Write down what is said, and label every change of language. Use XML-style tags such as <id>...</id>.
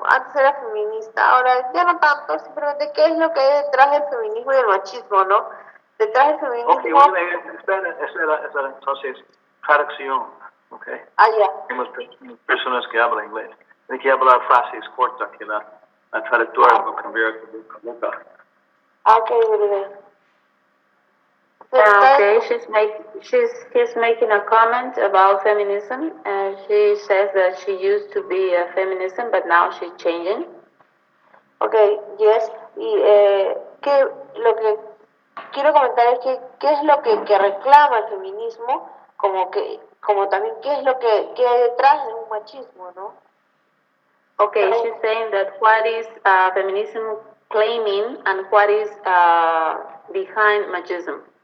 <es>Antes era feminista, ahora ya no tanto. Simplemente, ¿qué es lo que hay detrás del feminismo y del machismo, no? Detrás del feminismo. Espera, entonces, traducción, ¿ok? Ya. Tenemos personas que hablan inglés. Hay que hablar frases cortas que la traductora no convierte en boca. Ok, Gurudev.</es> <en>Okay, he's making a comment about feminism, and she says that she used to be a feminism, but now she's changing. Okay, yes.</en> <es>Y lo que quiero comentar es que qué es lo que reclama el feminismo, como también qué es lo que hay detrás de un machismo, ¿no?</es> <en>Okay, she's saying that what is feminism claiming and what is behind machismo.</en>